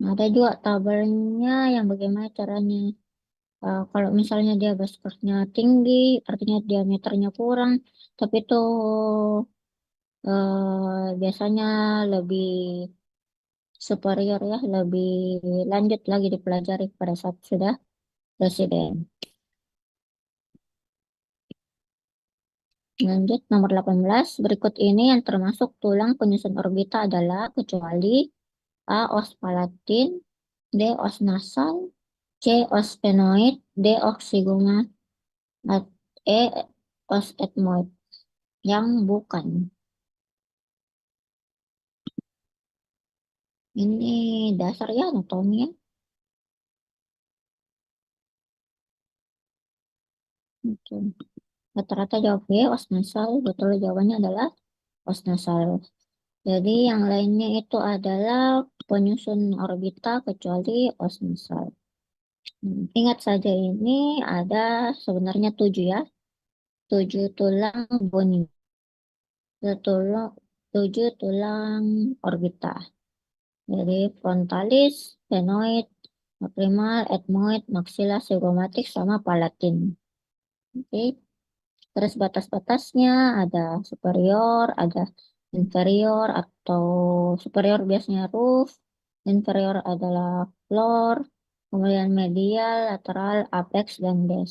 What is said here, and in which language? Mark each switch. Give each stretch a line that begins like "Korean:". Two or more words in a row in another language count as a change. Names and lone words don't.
Indonesian: Ada juga tabelnya yang bagaimana caranya. Kalau misalnya dia
English: base course-
Indonesian: nya tinggi, artinya diameternya kurang, tapi itu biasanya lebih superior ya, lebih lanjut lagi dipelajari pada saat sudah presiden. Lanjut nomor 18. Berikut ini yang termasuk tulang penyusun orbita adalah kecuali A. Os palatin, D. Os nasal, C. Os sphenoid, D. Oxygoma, E. Os ethmoid. Yang bukan. Ini dasar ya anatomi ya. Oke. Rata-rata jawab B. Os nasal. Betul jawabannya adalah os nasal. Jadi yang lainnya itu adalah penyusun orbita kecuali os nasal. Ingat saja ini ada sebenarnya 7 ya. 7 tulang boni. Tulang, 7 tulang orbita. Jadi frontalis, sphenoid, lacrimal, ethmoid, maxilla, zygomatic, sama palatin. Oke. Terus batas-batasnya ada superior, ada inferior atau superior biasanya roof, inferior adalah floor, kemudian medial, lateral, apex, dan base.